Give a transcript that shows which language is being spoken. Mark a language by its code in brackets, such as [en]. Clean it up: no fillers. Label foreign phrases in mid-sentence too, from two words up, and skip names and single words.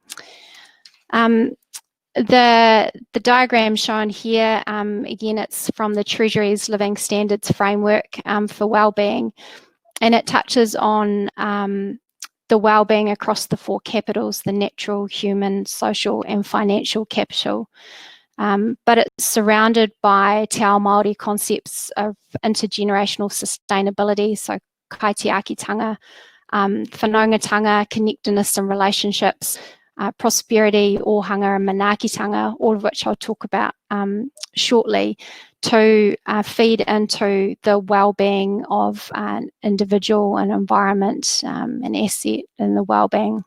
[en] The diagram shown here, again, it's from the Treasury's Living Standards Framework for Wellbeing, and it touches on the wellbeing across the four capitals, the natural, human, social and financial capital. But it's surrounded by [mi] Te Ao Māori [en] concepts of intergenerational sustainability, so [mi] kaitiakitanga, whanaungatanga, [en] connectedness and relationships, prosperity, ohanga and manaakitanga, all of which I'll talk about shortly, to feed into the well-being of an individual, an environment, an asset, and the well-being.